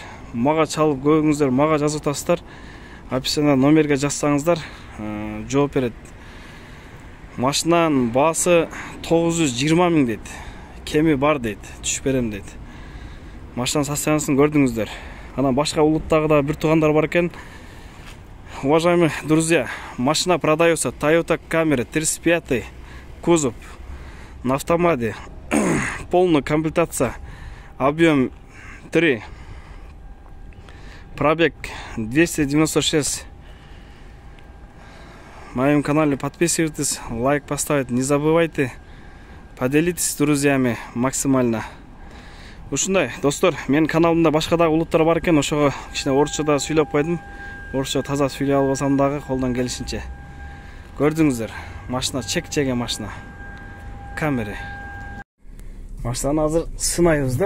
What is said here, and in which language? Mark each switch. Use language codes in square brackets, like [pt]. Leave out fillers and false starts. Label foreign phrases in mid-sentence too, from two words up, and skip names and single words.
[ky] Мага чалып көңүңүздөр, мага жазып атасыздар. Описанияга номерге жазсаңыздар, жооп берет. Машинанын баасы 920 000 дейт. Кеми бар дейт, түшүп берем дейт. Машинанын состояниясын көрдүңүздөр. Анан башка улуттагы да бир туугандар бар экен. [ru] Уважаемые друзья, машина продается Toyota Camry 35 кузов на автомате, полная комплектация, объем 3, пробег 296. В моем канале подписывайтесь, лайк поставить не забывайте, поделитесь с друзьями максимально. [ky] Ушундай достор, менин каналымда башка да улуттар бар экен, ошого кичине орусчада сүйлөп койдум. Орусча таза сүйлөй албасам дагы колдон келишинче. Көрдүңүздөр, машина чек жеген машина. Camry. Машинаны азыр сынайбыз да.